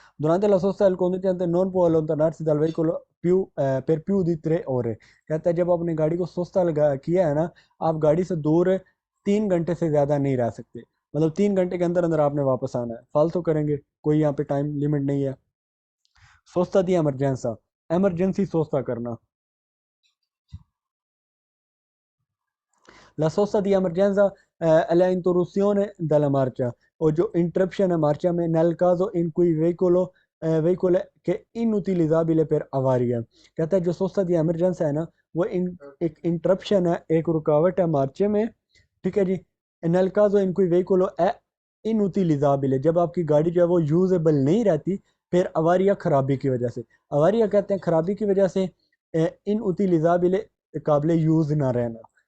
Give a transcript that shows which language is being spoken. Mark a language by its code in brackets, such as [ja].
[it] Durante la sosta il conducente non può allontanarsi dal veicolo per più di 3 ore, [hi] कहता है जब आपने गाड़ी को सोस्ता लगा किया है ना, आप गाड़ी से दूर 3 घंटे से ज़्यादा नहीं रह सकते। मतलब 3 घंटे के अंदर अंदर आपने वापस आना है, फालतू करेंगे, कोई यहाँ पे टाइम लिमिट नहीं है। सोस्ता दी एमरजेंसा, एमरजेंसी सोस्ता करना। [it] La sosta di emergenza è l'interruzione della marcia o interruzione marcia nel caso in cui veicolo che è inutilizzabile per avaria। [hi] कहता है जो सोस्ता दी emergenza है ना, वो एक इंटरप्शन है, एक रुकावट है मार्चे में, ठीक है जी। [it] nel caso in cui veicolo è inutilizzabile, [hi] जब आपकी गाड़ी जो है वो यूजेबल नहीं रहती, फिर अवारिया खराबी की वजह से, अवारिया कहते हैं खराबी की वजह से, इनउटिलिजाबिले काबिल यूज़ ना रहना।